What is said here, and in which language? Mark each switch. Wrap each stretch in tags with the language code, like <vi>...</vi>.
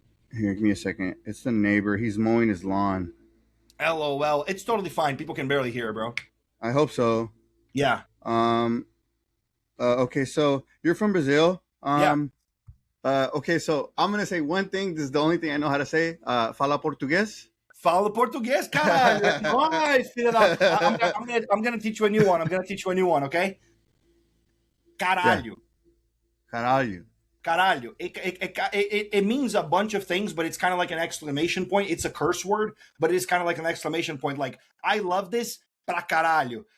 <en>Here, give me a second. It's the neighbor. He's mowing his lawn. LOL. It's totally fine. People can barely hear, bro. I hope so. Yeah. Okay, so you're from Brazil. Yeah. Okay, so I'm gonna say one thing. This is the only thing I know how to say.</en> <pt>Fala português. Fala português, caralho. Nice, filha da...</pt> <en>I'm gonna teach you a new one. Okay? Caralho. Yeah. Caralho.</en> <pt>Caralho.</pt> <en>It means a bunch of things, but it's kind of like an exclamation point. It's a curse word, but it's kind of like an exclamation point. Like, I love this,</en> <pt>pra caralho.</pt>